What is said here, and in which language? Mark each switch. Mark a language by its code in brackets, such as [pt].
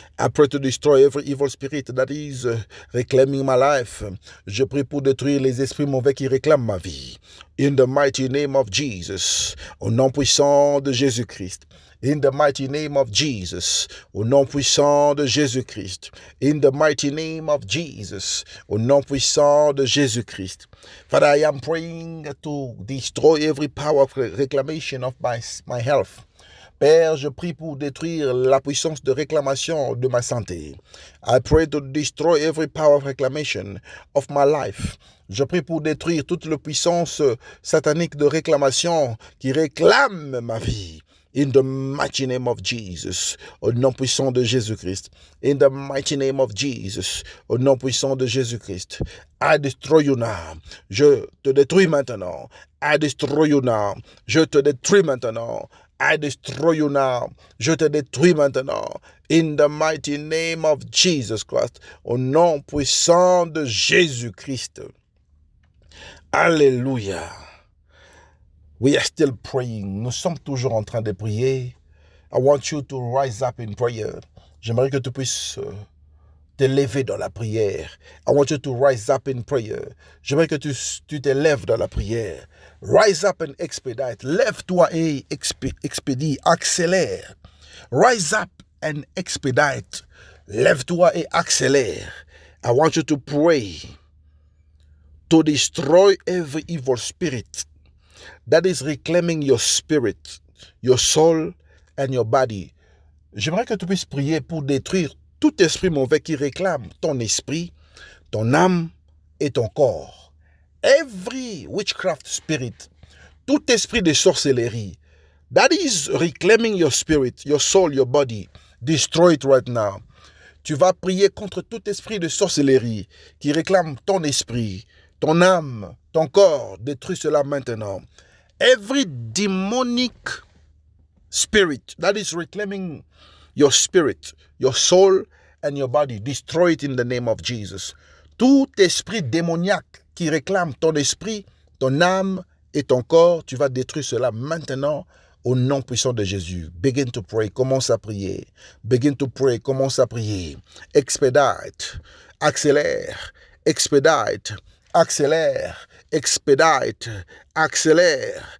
[en] I pray to destroy every evil spirit that is reclaiming my life. [fr] Je prie pour détruire les esprits mauvais qui réclament ma vie. [en] In the mighty name of Jesus. [fr] Au nom puissant de Jésus-Christ. [en] In the mighty name of Jesus, [fr] au nom puissant de Jésus-Christ. [en] In the mighty name of Jesus, [fr] au nom puissant de Jésus-Christ. [en] Father, I am praying to destroy every power of reclamation of my health. [fr] Père, je prie pour détruire la puissance de réclamation de ma santé. [en] I pray to destroy every power of reclamation of my life. [fr] Je prie pour détruire toute la puissance satanique de réclamation qui réclame ma vie. [en] In the mighty name of Jesus, [fr] au nom puissant de Jésus-Christ. [en] In the mighty name of Jesus, [fr] au nom puissant de Jésus-Christ. [en] I destroy you now. [fr] Je te détruis maintenant. [en] I destroy you now. [fr] Je te détruis maintenant. [en] I destroy you now. [fr] Je te détruis maintenant. [en] In the mighty name of Jesus Christ. [fr] Au nom puissant de Jésus-Christ. Alléluia. [en] We are still praying. [fr] Nous sommes toujours en train de prier. [en] I want you to rise up in prayer. [fr] J'aimerais que tu puisses te lever dans la prière. [en] I want you to rise up in prayer. [fr] J'aimerais que tu te lèves dans la prière. [en] Rise up and expedite. [fr] Lève-toi et expédie, accélère. [en] Rise up and expedite. [fr] Lève-toi et accélère. [en] I want you to pray to destroy every evil spirit that is reclaiming your spirit, your soul and your body. [fr] J'aimerais que tu puisses prier pour détruire tout esprit mauvais qui réclame ton esprit, ton âme et ton corps. [en] Every witchcraft spirit, [fr] tout esprit de sorcellerie [en] that is reclaiming your spirit, your soul, your body, destroy it right now. [fr] Tu vas prier contre tout esprit de sorcellerie qui réclame ton esprit, ton âme, ton corps. Détruis cela maintenant. [en] Every demonic spirit that is reclaiming your spirit, your soul and your body, destroy it in the name of Jesus. [fr] Tout esprit démoniaque qui réclame ton esprit, ton âme et ton corps, tu vas détruire cela maintenant au nom puissant de Jésus. [en] Begin to pray, [fr] commence à prier. [en] Begin to pray, commence à prier. Expedite, [fr] accélère, [en] expedite, accélère, expedite, accélère.